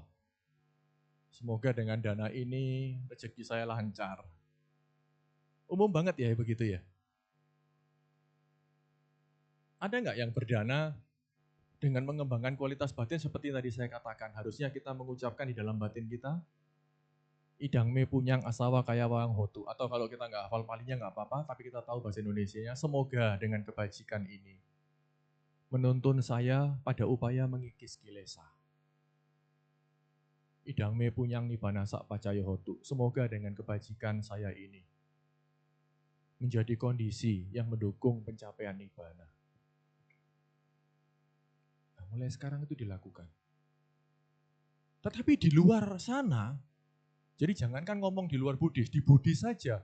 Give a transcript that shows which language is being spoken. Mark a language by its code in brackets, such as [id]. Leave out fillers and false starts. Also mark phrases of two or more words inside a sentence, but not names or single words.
[id] Semoga dengan dana ini rezeki saya lancar. Umum banget ya begitu ya. Ada nggak yang berdana dengan mengembangkan kualitas batin seperti tadi saya katakan? Harusnya kita mengucapkan di dalam batin kita, [pi] idang me punyang asawa kaya wang hotu. [id] Atau kalau kita nggak hafal palingnya nggak apa-apa, tapi kita tahu bahasa Indonesianya, semoga dengan kebajikan ini menuntun saya pada upaya mengikis kilesa. [pi] Idang me punyang nibana sak pacaya hotu. [id] Semoga dengan kebajikan saya ini menjadi kondisi yang mendukung pencapaian nibana. Nah, mulai sekarang itu dilakukan. Tetapi di luar sana, jadi jangankan ngomong di luar Buddhis, di Buddhis saja.